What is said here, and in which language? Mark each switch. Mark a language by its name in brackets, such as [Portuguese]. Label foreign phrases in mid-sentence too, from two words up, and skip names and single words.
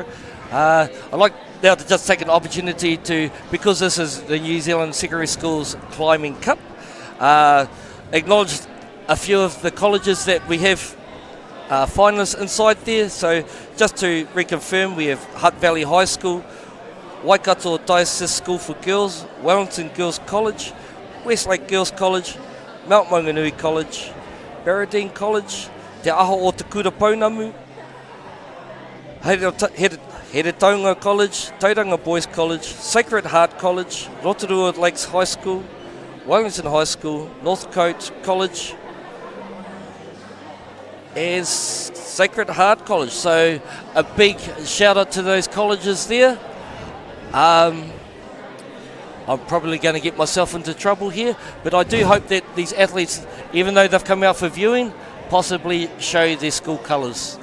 [English] I'd like now to just take an opportunity to, because this is the New Zealand Secondary Schools Climbing Cup, acknowledge a few of the colleges that we have finalists inside there. So just to reconfirm, we have Hutt Valley High School, Waikato Diocese School for Girls, Wellington Girls College, Westlake Girls College, Mount Maunganui College, Barradine College, Te Aho o Te Kura Pounamu, Heretaunga College, Tauranga Boys College, Sacred Heart College, Rotorua Lakes High School, Wellington High School, Northcote College, and Sacred Heart College. So a big shout out to those colleges there. I'm probably going to get myself into trouble here, but I do hope that these athletes, even though they've come out for viewing, possibly show their school colours.